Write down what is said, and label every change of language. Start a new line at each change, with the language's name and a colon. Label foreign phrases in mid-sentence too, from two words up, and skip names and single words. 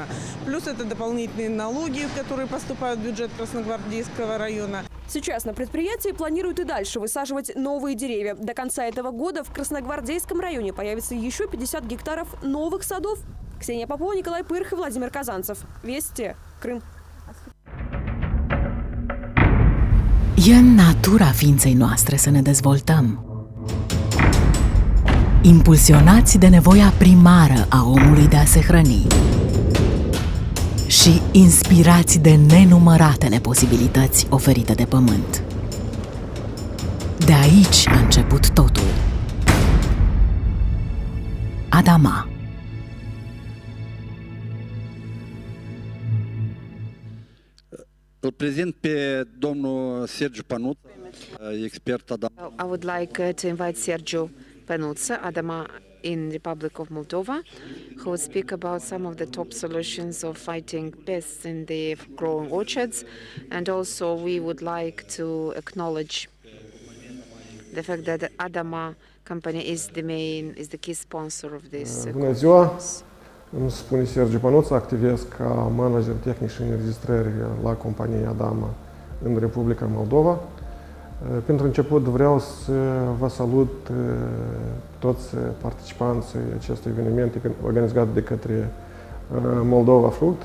Russian: Плюс это дополнительные налоги, которые поступают в бюджет Красногвардейского района. Сейчас на предприятии планируют и дальше высаживать новые деревья. До конца этого года в Красногвардейском районе появится еще 50 гектаров новых садов. Ксения Попова, Николай Пырх и Владимир Казанцев. Вести, Крым.
Romanian: E în natura ființei noastre să ne dezvoltăm. Impulsionați de nevoia primară a omului de a se hrăni și inspirați de nenumăratele posibilități oferite de pământ. De aici a început totul. Adama. Îl prezint pe domnul Sergiu Panuț, expert Adama.
English: I would like to invite Sergiu Panuță, Adama in Republic of Moldova, who will speak about some of the top solutions of fighting pests in the growing orchards, and also we would like to acknowledge the fact that the Adama company is the key sponsor of this.
Romanian: Bună ziua! Îmi spune Sergiu Panuță, activez ca manager tehnic și înregistrări la compania Adama în Republica Moldova. Pentru început vreau să vă salut toți participanții acestui eveniment organizat de către Moldova Fruct.